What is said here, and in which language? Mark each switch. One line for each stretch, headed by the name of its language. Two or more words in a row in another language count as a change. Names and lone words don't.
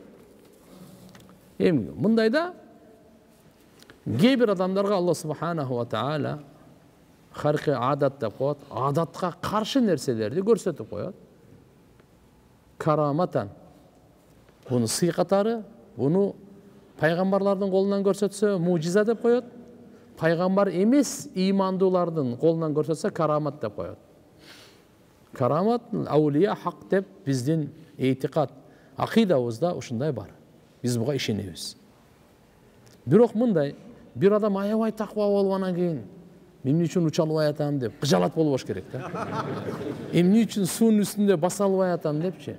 Kyrgyz: Эми мындайда кээ бир адамдарга Алла
Arabic: سبحانه وتعالى خرق العادة
Kyrgyz: деп коет, адатка каршы нерселерди көрсөтүп коет. Караматан. Буну сый катары, буну пайгамбарлардын колунан көрсөтсө мужиза деп коет. Пайгамбар эмес имандуулардын колунан көрсөтсө карамат деп коет.
Arabic: كرامات الأولياء حق
Kyrgyz: деп биздин эйтикад, акыйдабызда ушундай бар. Биз буга ишенебиз. Бирок мындай, бир адам аябай таква болуп анан кийин эмне үчүн уча албай атам деп кыжалат болбош керек да. Эмне үчүн суунун үстүндө баса албай атам депчи.